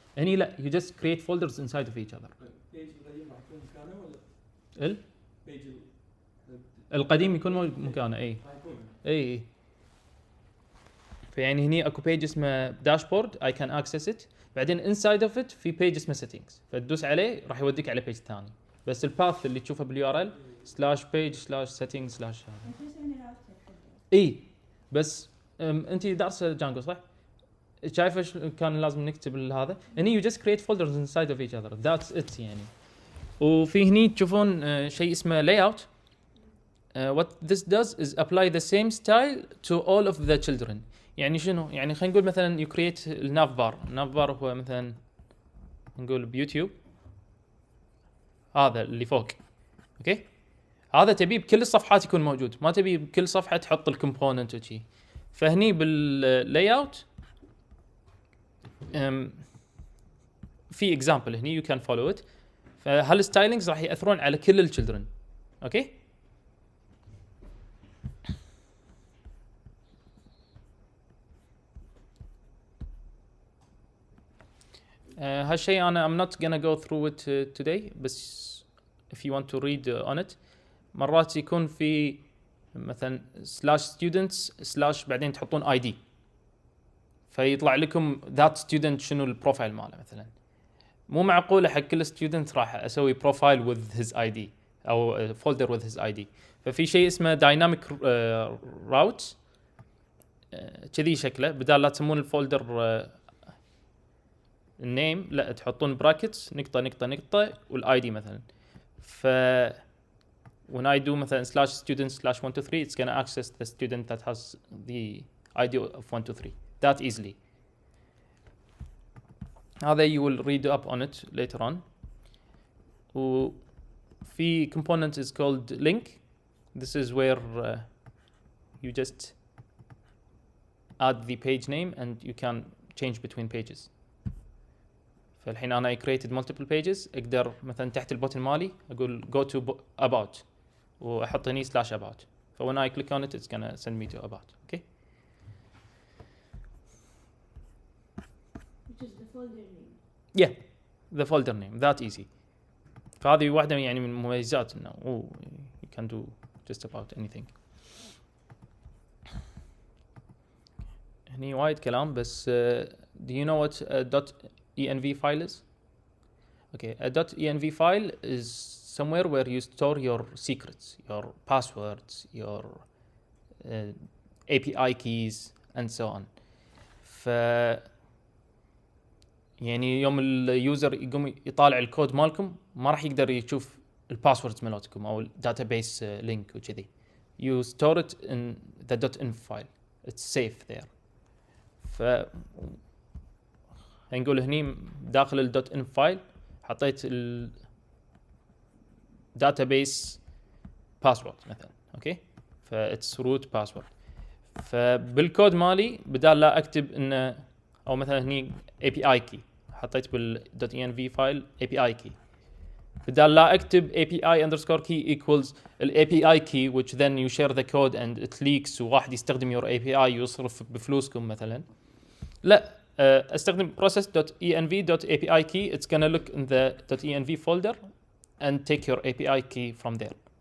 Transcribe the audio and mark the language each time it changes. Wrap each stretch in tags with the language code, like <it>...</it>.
<ar>هني لا</ar> <en>you just create folders inside of each other.</en> <ar>البيج القديم راح يكون مكانه ولا البيج القديم يكون مكانه اي راح يكون اي. فيعني هني اكو بيج اسمه داشبورد</ar> <en>I can access it.</en> <ar>بعدين</ar> <en>inside of it</en> <ar>في بيج اسمه settings فتدوس عليه راح يوديك على بيج ثاني. بس الباث اللي تشوفه باليو ار ال /page/settings/ اي. بس انت دارسه جانجو صح؟ شايفه كان لازم نكتب هذا. هني</ar> <en>you just create folders inside of each other. that's it</en> <ar>يعني. وفي هني تشوفون شيء اسمه layout.</ar> <en>what this does is apply the same style to all of the children.</en> <ar>يعني شنو؟ يعني خلينا نقول مثلا</ar> <en>you create</en> <ar>الناف بار هو مثلا نقول بيوتيوب هذا اللي فوق. اوكي هذا تبي بكل الصفحات يكون موجود، ما تبي بكل صفحه تحط الكومبوننت وشي. فهني باللاي اوت في اكزامبل هني</ar> <en>you can follow it.</en> <ar>فهالستايلينجز راح ياثرون على كل الchildren. اوكي هالشيء انا</ar> <en>I'm not gonna go through it today.</en> <ar>بس</ar> <en>if you want to read on it</en> <ar>مرات يكون في مثلا /students/ بعدين تحطون ID فيطلع لكم</ar> <en>that student</en> <ar>شنو البروفايل ماله. مثلا مو معقوله حق كل student راح اسوي بروفايل</ar> <en>with his ID</en> <ar>او</ar> <en>folder with his ID.</en> <ar>ففي شيء اسمه dynamic route كذي شكله. بدال لا تسمون الفولدر النيم لا تحطون براكتس نقطه نقطه نقطه والاي دي مثلا.</ar> <en>ف when I do</en> <ar>مثلا</ar> <en>/students/123 it's gonna access the student that has the ID of 123 that easily.</en> <ar>هذا</ar> <en>you will read up on it later on.</en> <ar>وفي</ar> <en>component is called link. This is where you just add the page name and you can change between pages.</en> <ar>فالحين أنا</ar> <en>I created multiple pages.</en> <ar>أقدر مثلا تحت البوتن مالي أقول</ar> <en>go to about</en> <ar>وأحط هني /about.</ar> <en>So when I click on it, it's gonna send me to about. Okay. Which is the folder name. Yeah, the folder name. That easy.</en> <ar>فهذه واحدة يعني من مميزات إنه</ar> <en>you can do just about anything.</en> <ar>هني وايد كلام بس</ar> <en>do you know what a .env file is? Okay, a .env file is somewhere where you store your secrets, your passwords, your API keys and so on.</en> <ar>يعني يوم اليوزر يقوم يطالع الكود مالكم ما راح يقدر يشوف الباسوردز مالتكم او الداتابيس لينك وكذي.</ar> <en>You store it in the .env file. It's safe there.</en> <ar>هنقول هني داخل ال .env file حطيت ال database password مثلا.</ar> <en>Okay it's root password.</en> <ar>فبالكود مالي بدال لا اكتب انه او مثلا هني API key حطيت بال .env file API key. بدال لا اكتب</ar> <en>API_key equals ال API key which then you share the code and it leaks</en> <ar>وواحد يستخدم</ar> <en>your API</en> <ar>يصرف بفلوسكم مثلا. لا استخدم process.env.api key.</ar> <en>It's gonna look in the .env folder and take your API key from there.</en>